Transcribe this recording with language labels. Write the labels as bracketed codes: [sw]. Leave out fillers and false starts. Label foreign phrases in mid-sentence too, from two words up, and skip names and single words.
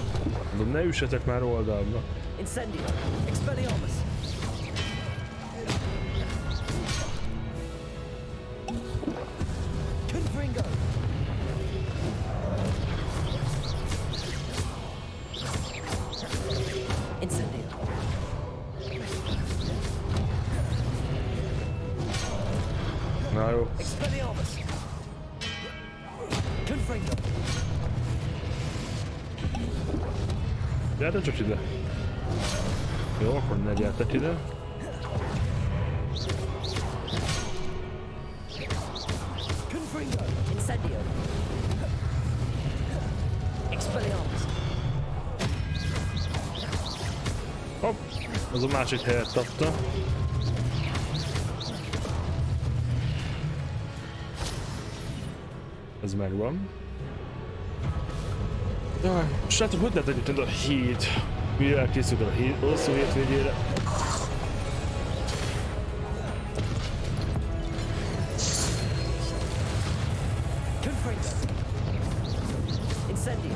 [hu] Mondom, ne üssetek már oldalba. Incendio. Expelliarmus. Confringo. Incendio. Na jó. Expelliarmus. Confringo. Gyertek csak ide. Jó, akkor ne gyertek ide. Confringo. Incendio. Expelliarmus. Hopp, az a másik helyet tapta. Ez megvan. Jaj, srácok, hogy lehet egyébként a híd? Mire elkészült a híd, hosszú hétvégére? Incendio.